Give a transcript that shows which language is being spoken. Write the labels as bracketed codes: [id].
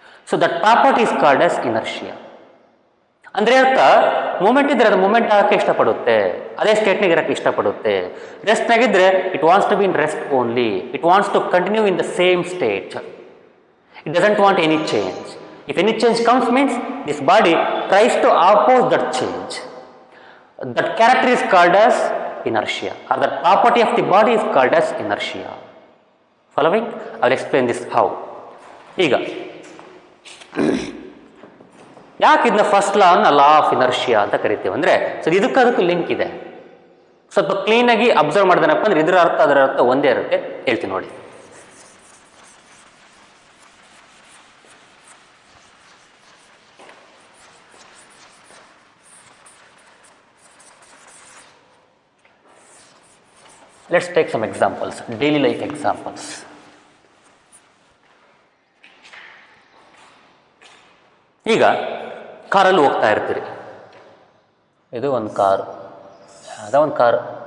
[en] So that property is called as inertia. [kn] ಅಂದರೆ ಅರ್ಥ, moment ಇದ್ದರೆ ಅದು ಮೂಮೆಂಟ್ ಹಾಕಕ್ಕೆ ಇಷ್ಟಪಡುತ್ತೆ, ಅದೇ ಸ್ಟೇಟ್ನಾಗ ಇರೋಕ್ಕೆ ಇಷ್ಟಪಡುತ್ತೆ. [en] ರೆಸ್ಟ್ನಾಗಿದ್ದರೆ it wants to be in rest only, it wants to continue in the same state, it doesn't want any change. If any change comes means this body tries to oppose that change. That character is called as inertia, or that property of the body is called as inertia. Following? I will explain this how. [kn] ಈಗ ಯಾಕೆ ಇದನ್ನ first law ಅನ್ನ law of inertia ಅಂತ ಕರಿತೀವಿ ಅಂದರೆ, so ಇದಕ್ಕೂ link ಇದೆ. ಸ್ವಲ್ಪ ಕ್ಲೀನಾಗಿ ಅಬ್ಸರ್ವ್ ಮಾಡಿದನಪ್ಪ ಅಂದ್ರೆ ಇದರ ಅರ್ಥ ಅದರ ಅರ್ಥ ಒಂದೇ ಇರುತ್ತೆ. ಹೇಳ್ತೀನಿ ನೋಡಿ. [en] Let's take some examples, daily life examples. [kn] ಈಗ ಕಾರಲ್ಲಿ ಹೋಗ್ತಾ ಇರ್ತೀರಿ, ಇದು ಒಂದು ಕಾರು, ಅದ ಒಂದು ಕಾರು.